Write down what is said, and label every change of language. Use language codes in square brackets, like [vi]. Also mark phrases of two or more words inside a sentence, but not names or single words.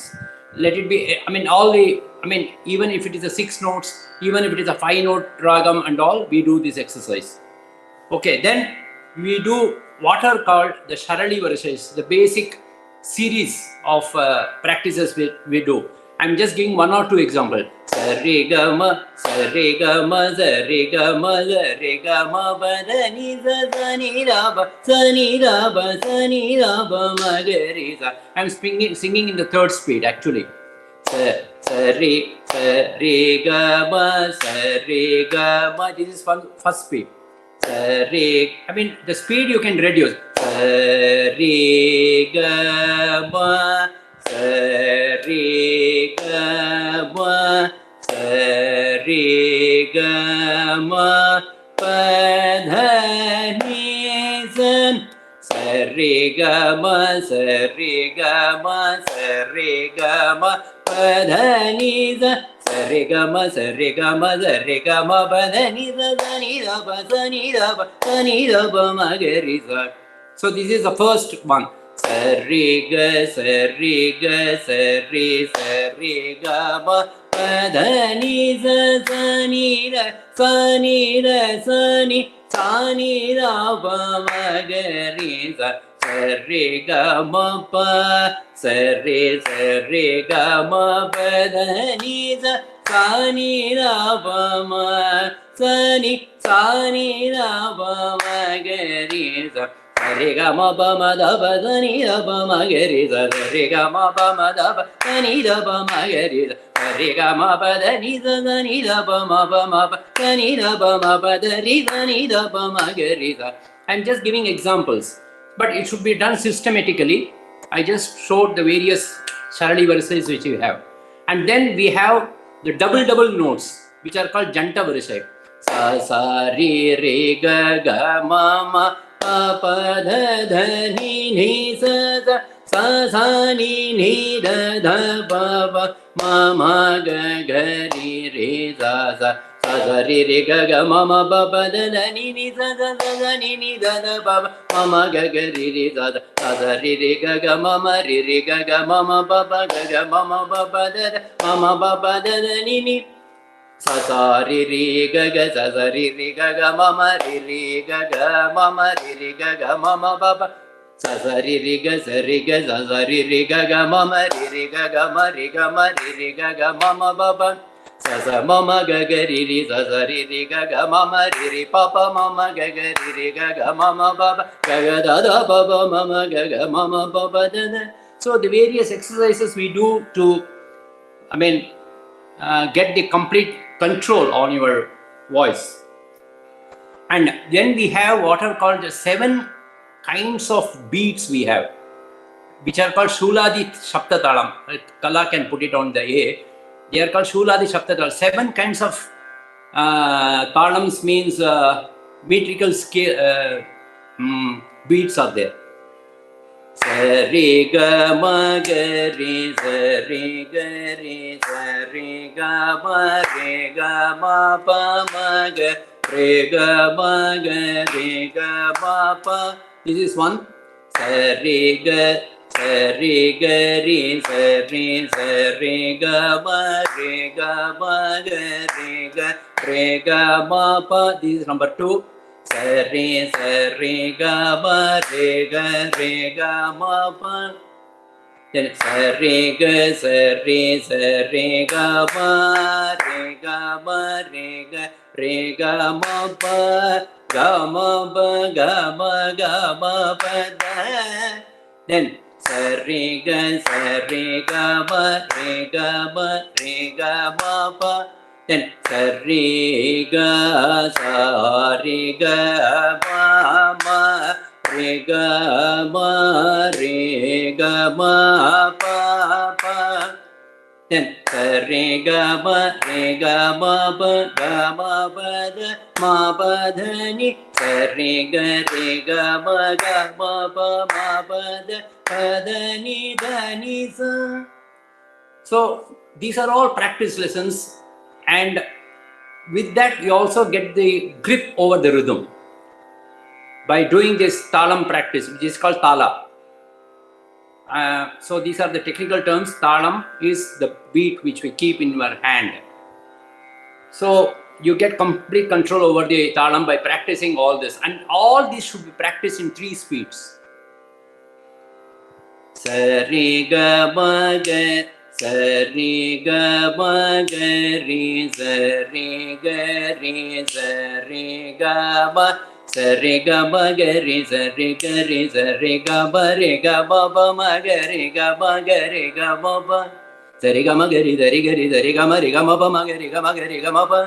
[en] Let it be, even if it is a 6 notes, even if it is a 5 note ragam and all, we do this exercise. Okay, then we do what are called the Saralivarisai, the basic series of practices we do. I'm just giving 1 or 2 examples. Sa re ga ma sa re ga ma sa re ga ma sa re ga ma ba da ni sa sa ni da ba sa ni da ba sa ni da ba ma ga ri sa. I'm singing in the 3rd speed actually. Sa re ga ma sa re ga ma. This is first speed. Sa re, the speed you can reduce. Sa re ga ma sa re ga ma sa re ga ma pa dha ni sa sa re ga ma sa re ga ma sa re ga ma pa dha ni sa sa re ga ma sa re ga ma sa re ga ma pa dha ni sa sa ni da ba sa ni da ba sa ni da ba ma ga ri sa. So this is the first one. Sa re ga ma pa dha ni sa sa ni da sa ni da sa ni da ba ma ga ri sa. Sa re ga ma pa sa re ga ma pa dha ni sa sa ni da ba ma sa ni da ba ma ga ri sa. Re ga ma ba ma da ba da ni da ba ma ga ri sa. Re ga ma ba ma da ba da ni da ba ma ga ri sa. Re ga ma ba da ni sa da ni da ba ma ba da ni da ba ma ba da ri da ni da ba ma ga ri sa. I'm just giving examples, but it should be done systematically. I just showed the various Saralivarisais which we have, and then we have the double notes which are called Jantavarisai. Sa sa re re ga ga ma ma pa pa dha dha ni ni sa sa sa sa ni ni da dha ba ba ma ma ga ga ri re sa sa sa sa re re ga ga ma ma ba ba da da ni ni sa sa sa sa ni ni da da ba ba ma ma ga ga ri re sa sa sa sa re re ga ga ma ma re re ga ga ma ma ba ba ga ga ma ma ba ba da da ma ma ba ba da da ni ni. Sa sa ri ri ga ga sa sa ri ri ga ga ma ma ri ri ga ga ma ma ri ri ga ga ma ma ba ba sa sa ri ri ga sa sa ri ri ga ga ma ma ri ri ga ga ma ri ri ga ga ma ma ba ba sa sa ma ma ga ga ri ri sa sa ri ri ga ga ma ma ri ri pa pa ma ma ga ga ri ri ga ga ma ma ba ba ga ga da da ba ba ma ma ga ga ma ma ba ba da da. So the various exercises we do to get the complete control on your voice. And then we have what are called the 7 kinds of beats we have, which are called Suladi Saptatalam. Kala can put it on the A. They are called Suladi Saptatalam. 7 kinds of talams means metrical scale beats are there. Sa re ga ma ga re sa re ga ma pa ma ga re ga ma pa. This is one. Sa re ga ri sa re ga ma pa. This is number 2. Sa re ga ma pa. then sa re ga ma re ga ma pa da, then sa re ga ma pa, then sa re ga ma re ga ma pa pa, then re ga ma ba da ni, re ga ma ba da ni sa. So these are all practice lessons, and with that you also get the grip over the rhythm by doing this talam practice, which is called tala. So these are the technical terms. Talam is the beat which we keep in your hand. So you get complete control over the talam by practicing all this, and all this should be practiced in 3 speeds. Sa re ga ma ga, sa re ga ma ga re, sa re ga ma, sa re ga ma ga re, sa re ga ma ba ma ga ma ba, sa re ga ma ga re ga ma ba ma ga ma ba.